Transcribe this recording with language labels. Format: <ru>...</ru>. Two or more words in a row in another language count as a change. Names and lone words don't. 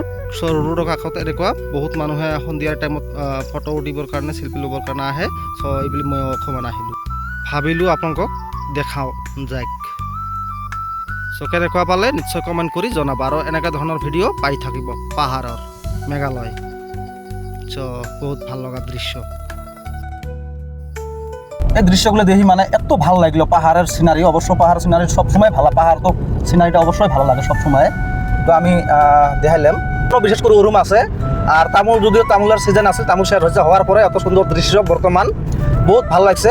<as>চ' ৰোডৰ কাষত এনেকুৱা বহুত মানুহে সন্ধিয়াৰ টাইমত ফটো উঠিবৰ কাৰণে, চেল্ফি ল'বৰ কাৰণে আহে। চ' এইবুলি মই অকণমান আহিলোঁ, ভাবিলোঁ আপোনালোকক দেখাওঁ যাওক। চ' কেনেকুৱা পালে নিশ্চয় কমেণ্ট কৰি জনাব। আৰু এনেকুৱা ধৰণৰ ভিডিঅ' পাই থাকিব পাহাৰৰ, মেঘালয়। চ' বহুত ভাল লগা দৃশ্য।</as> <bn>এই দৃশ্যগুলো দেখি মানে এত ভালো লাগলো। পাহাড়ের সিনারি, অবশ্য পাহাড় সিনারি সবসময় ভালো, পাহাড় তো সিনারিটা অবশ্যই ভালো লাগে সবসময়। তো আমি দেখাইলাম। বিশেষ করে ওরুম আছে। আর তামুল, যদিও তামুলের সিজন আছে, তামুল শেষ হয়েছে, হওয়ার পরে এত সুন্দর দৃশ্য বর্তমান বহুত ভালো লাগছে।</bn>